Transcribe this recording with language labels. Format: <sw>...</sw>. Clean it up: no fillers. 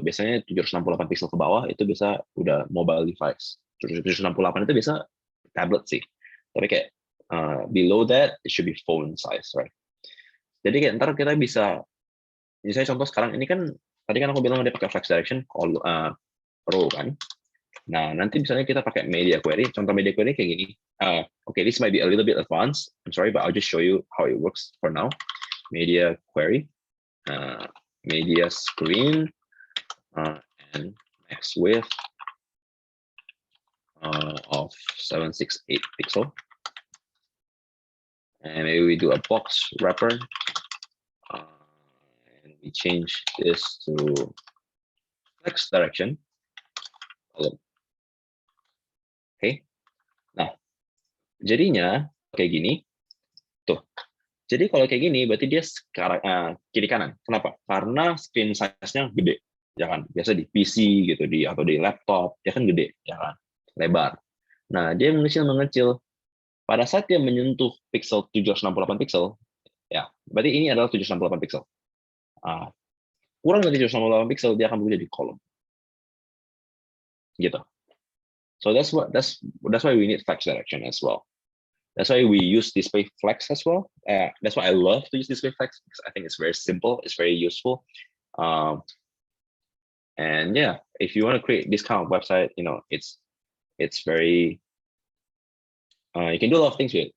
<id>Biasanya 768 pixel ke bawah itu bisa udah mobile device. 768 itu bisa tablet sih. Tapi kayak</id> <en>below that it should be phone size, right?</en> <id>Jadi kayak ntar kita bisa, misalnya contoh sekarang ini kan, tadi kan aku bilang dia pakai flex direction row kan. Nah nanti misalnya kita pakai media query, contoh media query kayak gini.</id> <en>Okay, this might be a little bit advanced. I'm sorry, but I'll just show you how it works for now. Media query, media screen, and max width of 768 pixel. And maybe we do a box wrapper, and we change this to flex direction.</en> <id>Okay. Nah, jadinya kayak gini. Tuh. Jadi kalau kayak gini, berarti dia sekarang kiri kanan. Kenapa? Karena screen size-nya gede, ya kan? Biasa di PC gitu, atau di laptop, dia kan gede, ya kan? Lebar. Nah, dia mengecil. Pada saat dia menyentuh pixel 768 pixel, ya, berarti ini adalah 768 pixel. Kurang dari 768 pixel, dia akan berubah jadi kolom. Gitu.</id> <en>So that's why we need flex direction as well. That's why we use display flex as well. That's why I love to use display flex because I think it's very simple, it's very useful. And yeah, if you want to create this kind of website, it's very You can do a lot of things with it.</en>